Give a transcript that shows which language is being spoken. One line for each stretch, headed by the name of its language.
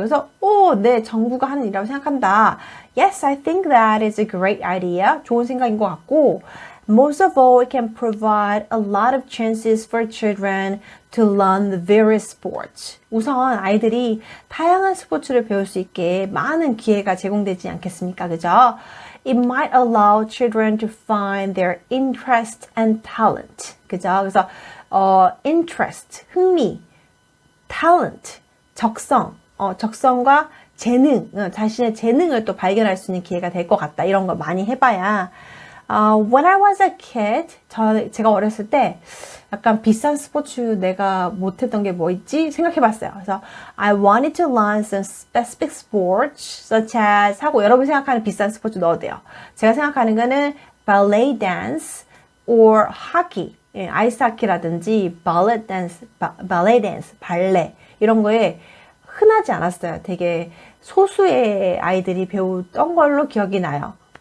Korean: 그래서 네, 정부가 하는 일이라고 생각한다.
English: Yes, I think that is a great idea.
Korean: 좋은 생각인 것 같고
English: Most of all, it can provide a lot of chances for children to learn the various sports.
Korean: 우선 아이들이 다양한 스포츠를 배울 수 있게 많은 기회가 제공되지 않겠습니까? 그죠?
English: It might allow children to find their interest and talent.
Korean: 그죠? 그래서 interest, 흥미, talent, 적성, 적성과 재능, 자신의 재능을 또 발견할 수 있는 기회가 될 것 같다. 이런 거 많이 해봐야
English: When I was a kid,
Korean: 제가 어렸을 때 약간 비싼 스포츠 내가 못했던 게 뭐 있지? 생각해봤어요. 그래서
English: I wanted to learn some specific sports, such as
Korean: 하고 여러분 생각하는 비싼 스포츠 넣어도 돼요. 제가 생각하는 거는
English: ballet dance or hockey,
Korean: 아이스 하키라든지 ballet dance, 발레 이런 거에 흔하지 않았어요. 되게 소수의 아이들이 배웠던 걸로 기억이 나요.